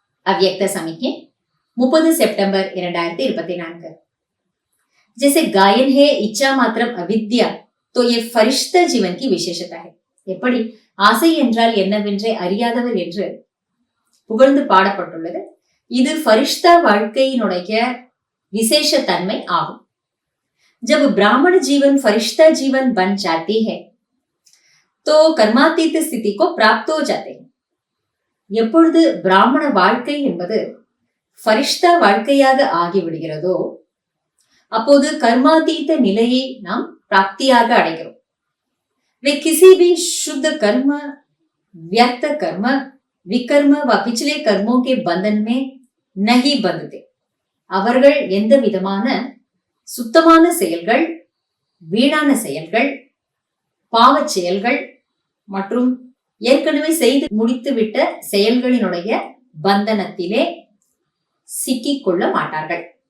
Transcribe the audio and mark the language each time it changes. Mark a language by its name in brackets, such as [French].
[Hindi] अव्यक्त समिज्ञे 30 सितंबर 2024। जैसे गायन है इच्छा मात्रम अविद्या, तो ये फरिश्ता जीवन की विशेषता है। [Tamil] எப்படி ஆசை என்றால் என்னவென்றே அறியாதவர் என்று புகழ்ந்து பாடப்பட்டுள்ளது, இது ஃபரிஷ்தா வாழ்க்கையினுடைய விசேஷ தன்மை ஆகும்। [Hindi] जब ब्राह्मण जीवन फरिश्ता जीवन बन जाती है तो कर्मातीत स्थिति को प्राप्त हो जाते हैं। [Tamil] எப்பொழுது பிராமண வாழ்க்கை என்பது ஃபரிஷ்தா வாழ்க்கையாக ஆகிவிடுகிறதோ அப்போது கர்மாதீத நிலையை நாம் பிராப்தியாக அடைகிறோம்। [Hindi] वे किसी भी शुद्ध कर्म, व्यर्थ कर्म, विकर्म व पिछले कर्मों के बंधन में नहीं बंधते। [Tamil] அவர்கள் எந்த விதமான சுத்தமான செயல்கள், வீணான செயல்கள், பாவச் செயல்கள் மற்றும் ஏற்கனவே செய்து முடித்துவிட்ட செயல்களினுடைய பந்தனத்திலே சிக்கிக் கொள்ள மாட்டார்கள்।